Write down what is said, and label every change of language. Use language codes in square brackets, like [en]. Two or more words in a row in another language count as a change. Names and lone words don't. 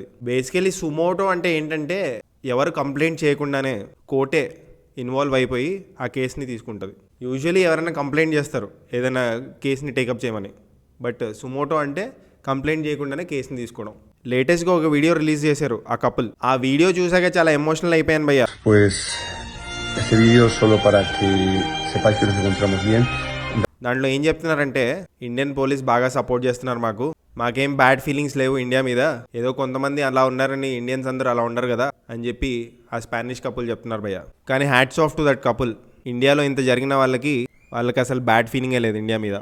[te] బేసికలీ సుమోటో అంటే ఏంటంటే ఎవరు కంప్లైంట్ చేయకుండానే [en] courtే involve [te] అయిపోయి ఆ కేసుని తీసుకుంటుంది. యూజువలీ ఎవరైనా కంప్లైంట్ చేస్తారు ఏదైనా కేసుని టేకప్ చేయమని, బట్ సుమోటో అంటే కంప్లైంట్ చేయకుండానే కేసుని తీసుకోవడం. లేటెస్ట్గా ఒక వీడియో రిలీజ్ చేశారు ఆ కపుల్. ఆ వీడియో చూసాక చాలా ఎమోషనల్ అయిపోయాను భయ్యా. [es] Pues este vídeo solo para que sepáis que nos encontramos bien. [te] దాంట్లో ఏం చెప్తున్నారంటే, [en] Indian police [te] బాగా సపోర్ట్ చేస్తున్నారు, మాకేం [en] bad feelings [te] లేవు ఇండియా మీద, ఏదో కొంతమంది అలా ఉన్నారని ఇండియన్స్ అందరూ అలా ఉండరు కదా అని చెప్పి ఆ [en] Spanish couple [te] చెప్తున్నారు భయ్య. [en] కానీ hats off to that couple. [te] ఇండియాలో ఇంత జరిగిన వాళ్ళకి అసలు [en] bad feelingే [te] లేదు ఇండియా మీద.